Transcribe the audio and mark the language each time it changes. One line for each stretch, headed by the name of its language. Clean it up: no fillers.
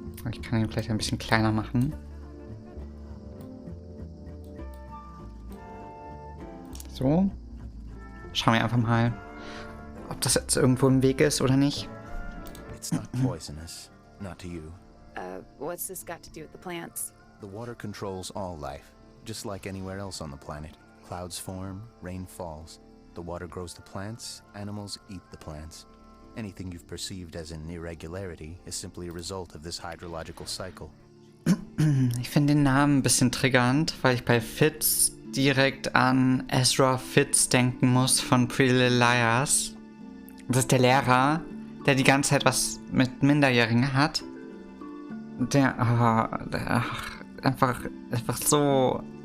German: Ich kann ihn vielleicht ein bisschen kleiner machen. So. Schauen wir einfach mal, ob das jetzt irgendwo im Weg ist oder nicht.
English: It's not poisonous, not to you. What's this got to do with the plants? The water controls all life, just like anywhere else on the planet. Clouds form, rain falls. The water grows the plants, animals eat the plants. Anything you've perceived as an irregularity is simply a result of this hydrological cycle.
German: Ich finde den Namen ein bisschen triggernd, weil ich bei Fitz direkt an Ezra Fitz denken muss von Pretty Little Liars. Das ist der Lehrer, der die ganze Zeit was mit Minderjährigen hat. Der einfach so...